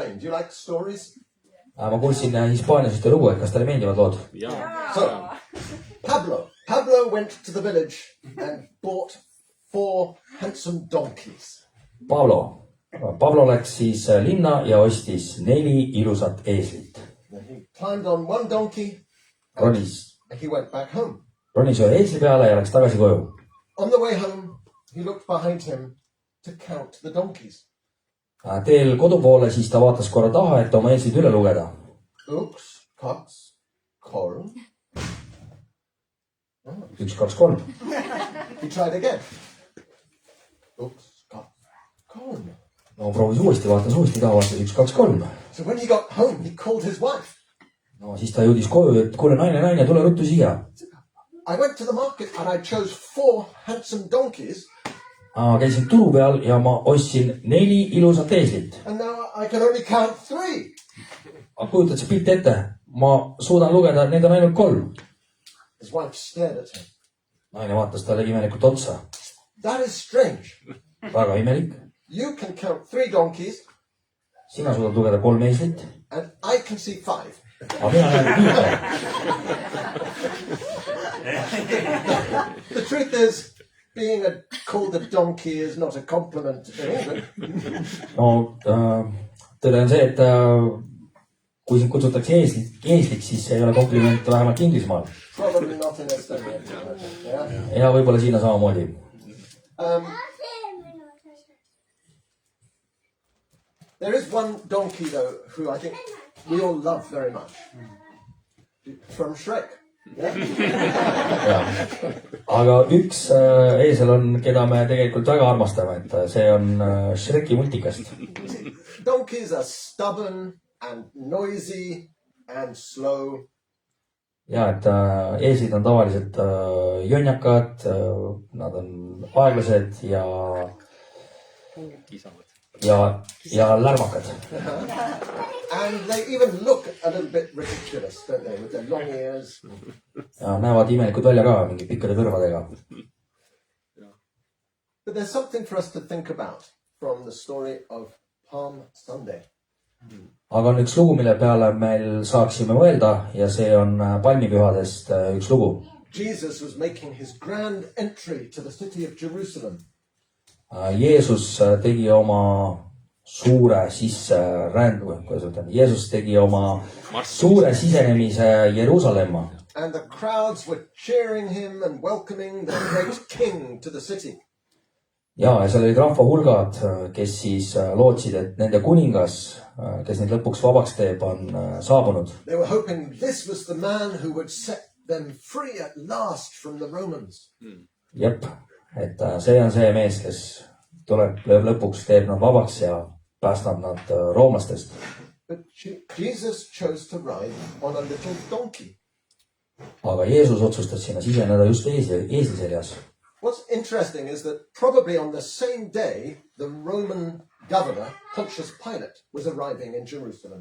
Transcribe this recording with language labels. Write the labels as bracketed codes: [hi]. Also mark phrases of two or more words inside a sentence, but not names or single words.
[en] Do you like stories? [et] ma kuulsin Hispaanias ühte lugu, et kas teile meeldivad lood? [en] So, Pablo went to the village and bought 4 handsome donkeys. [et] Pablo läks siis linna ja ostis 4 ilusat eeslit. [en] And he climbed on one donkey [et] Ronis [en] and he went back home. [et] ühe eesli peale ja läks tagasi koju. [en] On the way home, he looked behind him to count the donkeys. [et] Teel kodu poole siis ta vaatas korra taha, et oma eeslid üle lugeda. Uks, kaks, kolm. 1, 2, 3. [en] He tried again. [et] Uks, kaks, kolm. No proovis uuesti, vaatas uuesti taha, vaatas 1, 2, 3. [en] So when he got home, he called his wife. [et] No siis ta jõudis koju, et kuule naine, tule ruttu siia. [en] I went to the market and I chose 4 handsome donkeys. [et] Käisin turu peal ja ma ostsin 4 ilusat eeslit. [en] And now I can only count 3. [et] Aga kujutad see pilt ette? Ma suudan lugeda, et need on ainult 3. [en] His wife stared at him. [et] Naine vaatas talle imelikult otsa. [en] That is strange. [et] Väga imelik. [en] You can count 3 donkeys [et] Sina suudad lugeda 3 eeslit. [en] and I can see 5. [et] Aga mina näen 5. [en] The truth is, being called a donkey is not a compliment in England. [et] No tõde on see, et kui sind kutsutakse eesliks, siis see ei ole kompliment vähemalt Inglismaal. [en] Probably not in Estonia. Yeah. [et] Ja võib-olla siin on samamoodi. [en] There is one donkey though who I think we all love very much. From Shrek. [et] Aga üks eesel on, keda me tegelikult väga armastame, et see on Shreki multikast. [en] Donkeys are stubborn and noisy and slow. [et] Ja, et eeslid on tavaliselt jonjakad, nad on aeglased ja lärmakad. [en] And they even look a little bit ridiculous, don't they, with their long ears. [et] Ja näevad imelikud välja ka, mingi pikkade kõrvadega. [en] But there's something for us to think about from the story of Palm Sunday. [et] Aga on üks lugu, mille peale meil saaksime mõelda ja see on palmipühadest üks lugu. [en] Jesus was making his grand entry to the city of Jerusalem. [et] Jeesus tegi oma suure kuidas ütlen, Jeesus tegi oma suure sisenemise Jeruusalemma. [en] And the crowds were cheering him and welcoming the great king to the city. [et] Ja seal olid rahva hulgad, kes siis lootsid, et nende kuningas, kes neid lõpuks vabaks teeb, on saabunud. [en] They were hoping this was the man who would set them free at last from the Romans. [et] Jep, et see on see mees, kes tuleb lõpuks, teeb nad vabaks ja päästab nad roomlastest. [en] But Jesus chose to ride on a little donkey. [et] Aga Jeesus otsustas sinna siseneda just eesliseljas. [en] What's interesting is that probably on the same day, the Roman governor, Pontius Pilate, was arriving in Jerusalem.